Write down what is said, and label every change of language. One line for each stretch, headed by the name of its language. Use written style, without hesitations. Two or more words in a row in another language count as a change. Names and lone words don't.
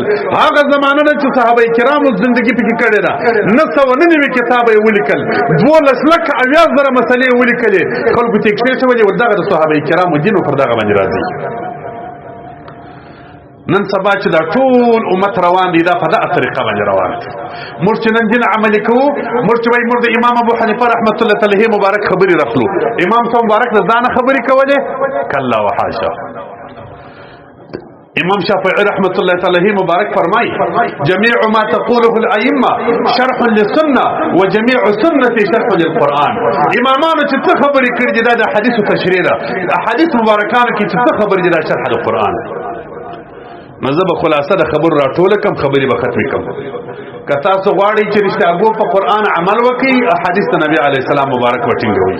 Pashto: هغه زمانه چې صحابه کرامو ژوندۍ پکې کړې ده، نسو ننوي کتاب ولیکل، 12,000 مسلې ولیکلې، خلکو ته کې څه ولې ودغه د صحابه کرامو دینو پر دغه باندې راځي. نن سبا چې دا ټول امت روان دي دا په دغه طریقه باندې روان دي. موږ چې نن دین عملي کوو، موږ چې وایي موږ د امام ابو حنیفه
Arabic: رحمۃ اللہ علیه
Pashto: مبارک خبرې رخلو، امام صاحب مبارک د ځانه خبرې کولې؟
Arabic: کلا وحاشا. امام شافعی رحمۃ اللہ علیہ
Pashto: مبارک فرمائی
Arabic: جميع ما تقوله الائمه شرح للسنه وجميع سنه شرح للقران.
Pashto: امامانو چې څه خبرې کړې دي دا د حدیث تشریح ده، احادیث مبارکانو کې چې څه خبرې دي دا شرح د قران. مذهب خلاصه د خبر راټول کم خبرې به ختمې کم. که تاسو غواړئ چې رښتیا په قران عمل وکړئ، احادیث د نبی
Arabic: علیه السلام
Pashto: مبارک وټینګوئ.